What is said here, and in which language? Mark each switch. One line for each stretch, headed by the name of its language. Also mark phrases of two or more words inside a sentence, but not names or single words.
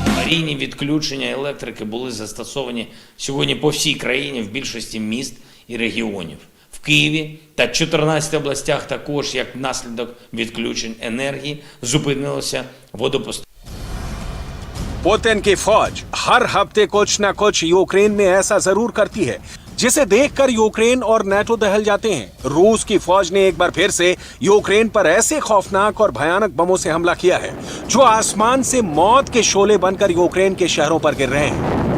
Ukrainian: Аварійні відключення електрики були застосовані сьогодні по всій країні в більшості міст і регіонів. В Києві та 14 областях також, як наслідок відключень енергії, зупинилося водопостачання.
Hindi: पुतिन की फौज हर हफ्ते कुछ न कुछ यूक्रेन में ऐसा जरूर करती है जिसे देखकर यूक्रेन और नेटो दहल जाते हैं। रूस की फौज ने एक बार फिर से यूक्रेन पर ऐसे खौफनाक और भयानक बमों से हमला किया है जो आसमान से मौत के शोले बनकर यूक्रेन के शहरों पर गिर रहे हैं।